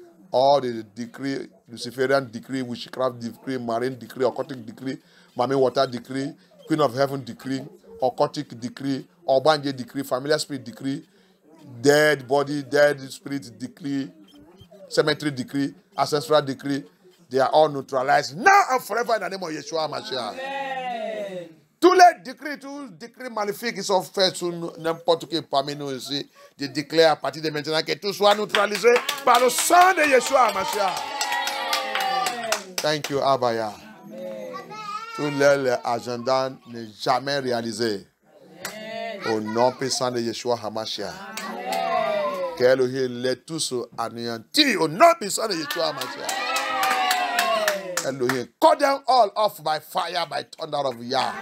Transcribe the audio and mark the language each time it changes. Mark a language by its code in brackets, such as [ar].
[en] All the decree, Luciferian decree, witchcraft decree, marine decree, occultic decree, Mami water decree, Queen of Heaven decree, occultic decree, Obanje decree, familiar spirit decree, dead body, dead spirit decree, cemetery decree, ancestral decree, they are all neutralized now and forever in the name of Yeshua HaMashiach. Amen. [fr] Tous les décrets maléfiques qui sont faits sur n'importe qui parmi nous ici, je déclare à partir de maintenant que tout soit neutralisé par le sang de Yeshua HaMashiach. [en] Thank you, [fr] Abaya. Tous les agendas ne jamais réalisés. Au nom puissant de Yeshua HaMashiach. Qu'Elohim les tous anéantis au nom puissant de Yeshua HaMashiach. [en] Elohim, cut them all off by fire, by thunder of Yah.